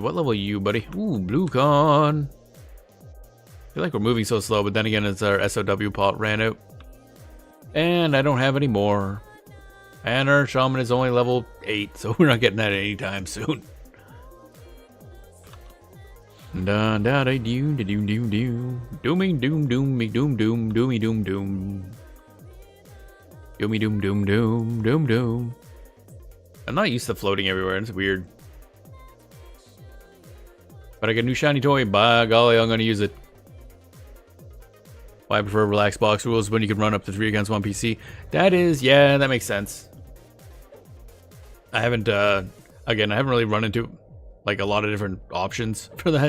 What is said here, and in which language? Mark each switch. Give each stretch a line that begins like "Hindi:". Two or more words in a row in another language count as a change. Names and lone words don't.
English: What level are you, buddy? Ooh, blue con. I feel like we're moving so slow, but then again, it's our SOW pot ran out. And I don't have any more. And our shaman is only level 8, so we're not getting that anytime soon. Da da da do da do do do. Dooming doom doom me doom doom doomy doom doom. Doomy doom doom doom doom doom. I'm not used to floating everywhere, it's weird. But I got a new shiny toy, by golly, I'm gonna use it. Why I prefer relaxed box rules when you can run up to 3 against 1 PC. That is, yeah, that makes sense. I haven't, again, I haven't really run into like a lot of different options for that.